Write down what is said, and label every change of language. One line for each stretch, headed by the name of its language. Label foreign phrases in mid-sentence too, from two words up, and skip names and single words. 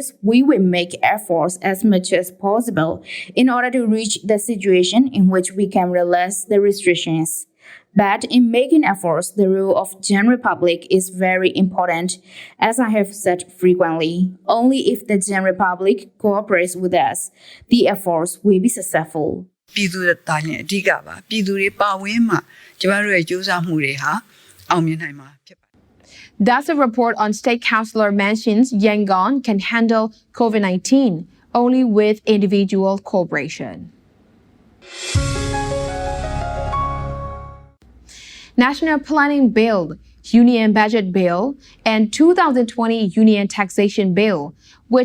English: We will make efforts as much as possible in order to reach the situation in which we can relax the restrictions. But in making efforts, the role of general public is very important. As I have said frequently, only if the general public cooperates with us, the efforts will be successful.
Burmese: ပြည်သူတွေတာရင်အဓိကပါပြည်သူတွေပါဝင်မှကျမတို့ရဲ့ကြိုးစားမှုတွေဟာအောင်မြင်နိုင်မှာဖြစ်ပါတယ်
English: That's a report on State Councillor mentions Yangon can handle COVID-19 only with individual cooperation. National Planning Bill, Union Budget Bill, and 2020 Union Taxation Bill, which